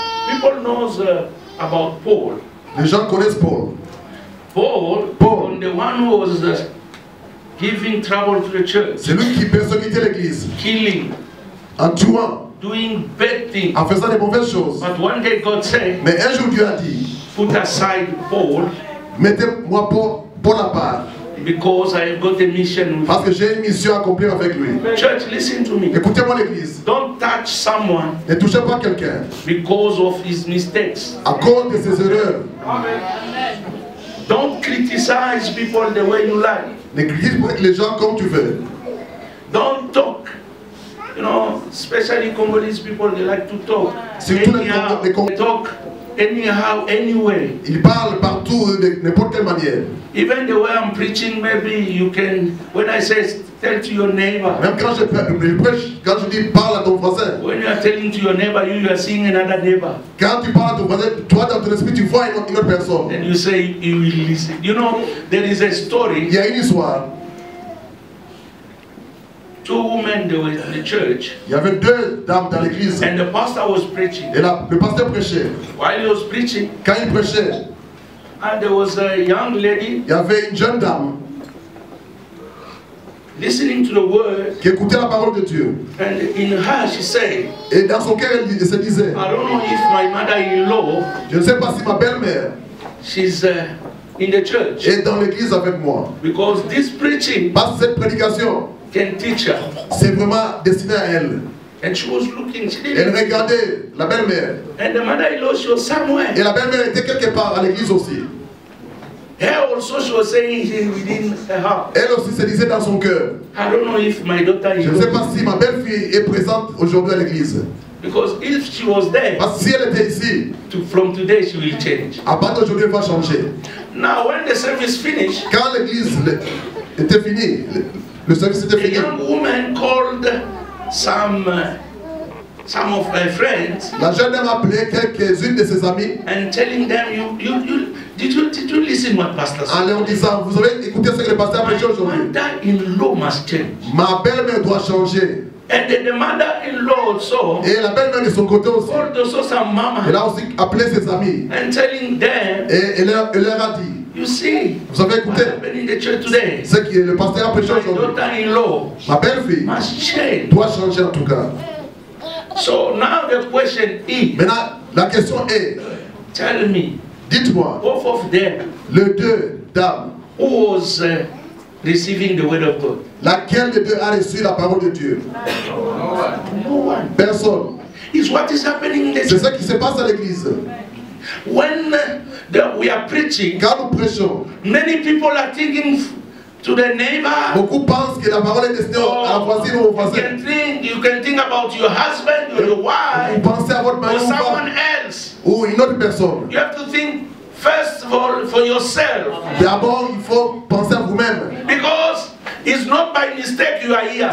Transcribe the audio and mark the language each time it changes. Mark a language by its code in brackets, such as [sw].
[en] People knows about Paul. [fr] Les gens connaissent Paul. [en] Paul, Paul. the one who was giving trouble to the church, [fr] C'est lui qui persécutait l'église [en] killing, [fr] en tuant, [en] doing bad things. [fr] en faisant des mauvaises choses. [en] But one day God said, [fr] Mais un jour Dieu a dit, [en] put aside Paul, [fr] mettez-moi Paul à part, [en] because I have got a mission with [fr] parce que j'ai une mission à accomplir avec lui. [en] you. Church, listen to me. [fr] Écoutez-moi l'église. [en] Don't touch someone [fr] Ne touchez pas quelqu'un [en] because of his mistakes. [fr] à cause de ses erreurs. [en] Don't criticize people the way you like. [fr] Ne critique pas les gens comme tu veux. [en] Don't talk. You know, especially Congolese people, they like to talk. [fr] Surtout [en] Anyhow, [fr] les [en] they talk anyhow, anyway. [fr] Il parle partout de n'importe quelle manière. [en] Even the way I'm preaching, maybe you can, when I say tell to your neighbor, [fr] Même quand je prêche, quand je dis parle à ton voisin, [en] when you are telling to your neighbor, you are seeing another neighbor. [fr] quand tu parles à ton voisin, toi dans ton esprit tu vois une autre personne. [en] And you say he will listen. You know, there is a [fr] Il [en] story. [fr] y a une histoire. [en] Two women, they were in the church, [fr] Il y avait deux dames dans l'église. [en] and the pastor was preaching. [fr] Et là, le pasteur prêchait. [en] While he was preaching, [fr] Quand il prêchait, [en] and there was a young lady [fr] il y avait une jeune dame [en] listening to the word, [fr] qui écoutait la parole de Dieu. [en] and in her she said, [fr] Et dans son cœur, elle se disait, [en] I don't know if my mother-in-law, [fr] je ne sais pas si ma belle-mère [en] she's in the church, [fr] est dans l'église avec moi. [en] because this preaching [fr] Parce que cette prédication, [en] can teach her. [fr] c'est vraiment destiné à elle. [en] And she was looking, she [fr] Elle [en] didn't, [fr] regardait la belle-mère. [en] and the mother-in-law, she was somewhere. [fr] Et la belle-mère était quelque part à l'église aussi. [en] Her also she was saying within her heart. [fr] Elle aussi se disait dans son cœur. [en] I don't know if my daughter is. [fr] Je ne sais pas si ma belle-fille est présente aujourd'hui à l'église. [en] Because if she was there, [fr] parce que si elle était ici, [en] from today she will change. [fr] À partir d'aujourd'hui, elle va changer. [en] Now when the service finished, [fr] quand l'église était finie, le service était fini. [en] A young woman called some of her friends. [fr] La jeune dame a appelé quelques-unes de ses amis. [en] And telling them, did you listen what pastor said? [fr] En leur disant, vous avez écouté ce que le pasteur a prêché aujourd'hui. [en] My mother-in-law must change. [fr] Ma belle-mère doit changer. [en] And the mother-in-law also. [fr] Et la belle-mère de son côté aussi. [en] Called also some mama. [fr] Elle a aussi appelé ses amis. [en] And telling them. [fr] Et elle leur a dit. [en] You see, [fr] vous avez écouté ce que le pasteur a prêché aujourd'hui. Ma belle-fille doit changer en tout cas. [en] So now the question is, [fr] maintenant, la question est, [en] tell me, [fr] dites-moi, [en] both of them, [fr] les deux dames, [en] who was receiving the word of God? [fr] Laquelle des deux a reçu la parole de Dieu? [en] No one. [fr] Personne. [en] It's what is happening in the [fr] C'est ce qui se passe à l'église. [en] When we are preaching, [fr] quand nous prêchons, [en] many people are thinking to the neighbor. [fr] Beaucoup pensent que la parole est destinée à la voisine ou au voisin. [en] You can think about your husband or your wife. [fr] Vous pensez à votre mari [en] or someone else. [fr] Ou une autre personne. [en] You have to think first of all for yourself. [fr] D'abord, il faut penser à vous-même. [en] Because it's not by mistake you are here.